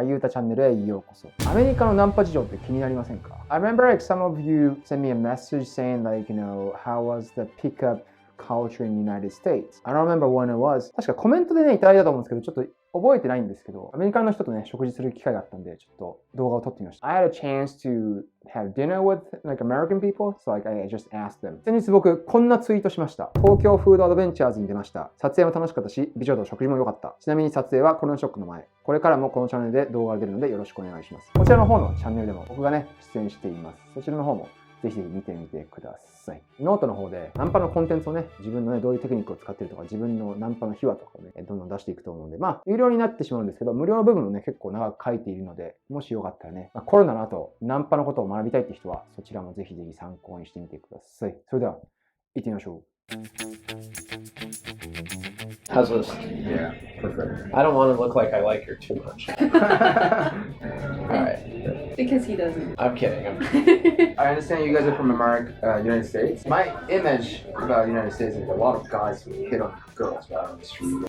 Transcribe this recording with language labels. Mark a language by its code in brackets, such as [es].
[ja] iYuta チャンネルへようこそ。アメリカのナンパ事情って気になりませんか？ [en] I remember like some of you sent me a message saying like, how was the pickup culture in the United States? I don't remember when it was. [ja] 確かコメントでね、いただいたと思うんですけど、ちょっと覚えてないんですけど、アメリカの人とね、食事する機会があったんで、ちょっと動画を撮ってみました。 [en] I had a chance to have dinner with like American people, so like I just asked them. [ja] 先日僕、こんなツイートしました。東京フードアドベンチャーズに出ました。撮影も楽しかったし、美女と食事も良かった。ちなみに撮影はコロナショックの前。これからもこのチャンネルで動画が出るのでよろしくお願いします。こちらの方のチャンネルでも僕がね、出演しています。そちらの方もぜひぜひ見てみてください。ノートの方でナンパのコンテンツをね、自分のね、どういうテクニックを使ってるとか、自分のナンパの秘話とかをね、どんどん出していくと思うので、有料になってしまうんですけど、無料の部分をね、結構長く書いているので、もしよかったらね、コロナの後、ナンパのことを学びたいって人は、そちらもぜひぜひ参考にしてみてください。それでは、行ってみましょう。 [en] How's this? Yeah, perfect. I don't want to look like I like her too much. Alright. Because he doesn't. I'm kidding. I understand you guys are from America, United States. My image about the United States is a lot of guys who hit on girls out on the street.